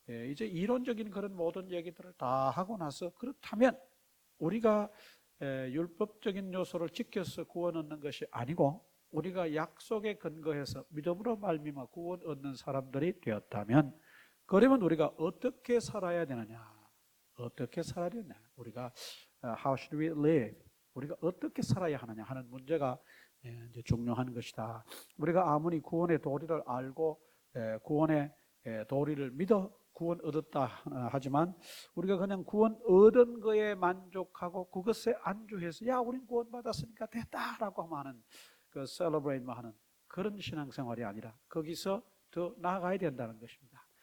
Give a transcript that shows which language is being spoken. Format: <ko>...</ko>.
<ko>이제 이론적인 그런 모든 얘기들을 다 하고 나서 그렇다면 우리가 율법적인 요소를 지켜서 구원 얻는 것이 아니고 우리가 약속에 근거해서 믿음으로 말미암아 구원 얻는 사람들이 되었다면, 그러면 우리가 어떻게 살아야 되느냐? 어떻게 살아야 되느냐? 우리가</ko> <en>how should we live?</en> <ko>우리가 어떻게 살아야 하느냐 하는 문제가 이제 중요한 것이다. 우리가 아무리 구원의 도리를 알고 구원의 도리를 믿어 구원 얻었다 하지만 우리가 그냥 구원 얻은 거에 만족하고 그것에 안주해서 야 우린 구원 받았으니까 됐다라고 하는 그 celebrate만 하는 그런 신앙생활이 아니라 거기서 더 나아가야 된다는 것입니다.</ko>